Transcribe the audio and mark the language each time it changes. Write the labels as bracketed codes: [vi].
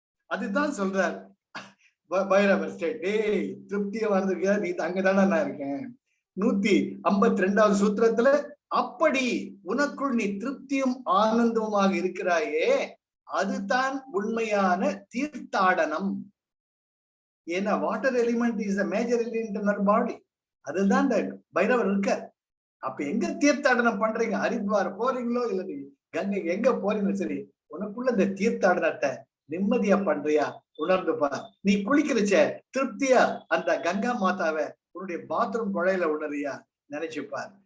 [ta] அதுதான் சொல்றார் பைரவர் ஸ்டேட். டேய், திருப்தியா வந்திருக்கியா நீ, அங்கதானே நான் இருக்கேன். 152வது சூத்திரத்துல அப்படி உனக்குள் நீ திருப்தியும் ஆனந்தமுமாக இருக்கிறாயே, அதுதான் உண்மையான தீர்த்தாடனம். ஏன்னா [en] Water element is a major element in our body. [ta] அதுதான் பைரவர் இருக்கார். அப்ப எங்க தீர்த்தாடனம் பண்றீங்க? ஹரித்வார் போறீங்களோ இல்ல கங்கை எங்க போறீங்களோ சரி, உனக்குள்ள இந்த தீர்த்தாடனத்தை நிம்மதியா பண்றியா உணர்ந்துப்பா. நீ குளிக்கிறச்ச திருப்தியா அந்த கங்கா மாதாவை உன்னுடைய பாத்ரூம் குழையில உணர்றியா நினைச்சுப்பார்.